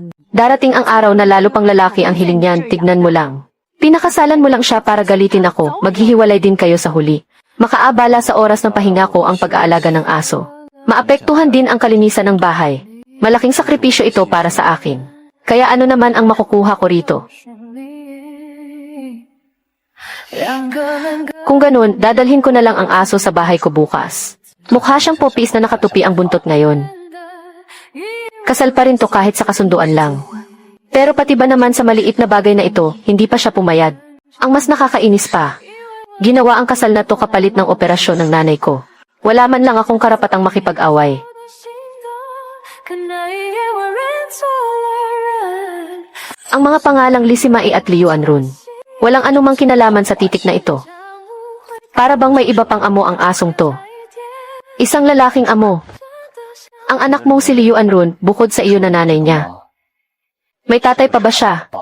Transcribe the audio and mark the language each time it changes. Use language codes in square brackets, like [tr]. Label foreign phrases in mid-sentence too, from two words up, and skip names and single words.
[tl] Darating ang araw na lalo pang lalaki ang hiling niyan, tignan mo lang. Pinakasalan mo lang siya para galitin ako, maghihiwalay din kayo sa huli. Makaabala sa oras ng pahinga ko ang pag-aalaga ng aso. Maapektuhan din ang kalinisan ng bahay. Malaking sakripisyo ito para sa akin. Kaya ano naman ang makukuha ko rito? [zh] 两个人各 [tl] Kung ganun, dadalhin ko na lang ang aso sa bahay ko bukas. Mukha siyang popis na nakatupi ang buntot ngayon. [zh] 的一 [tl] Kasal pa rin to kahit sa kasunduan lang. Pero pati ba naman sa maliit na bagay na ito, hindi pa siya pumayad. Ang mas nakakainis pa, ginawa ang kasal na to kapalit ng operasyon ng nanay ko. Wala man lang akong karapatang makipag-away. [zh] 的心动，可那一夜我认错了人。 [tl] Ang mga pangalang Lisimai at Liuan Run, walang anumang kinalaman sa titik na ito. Para bang may iba pang amo ang asong to. Isang lalaking amo. Ang anak mong si Liuan Run, bukod sa iyo na nanay niya. May tatay pa ba siya?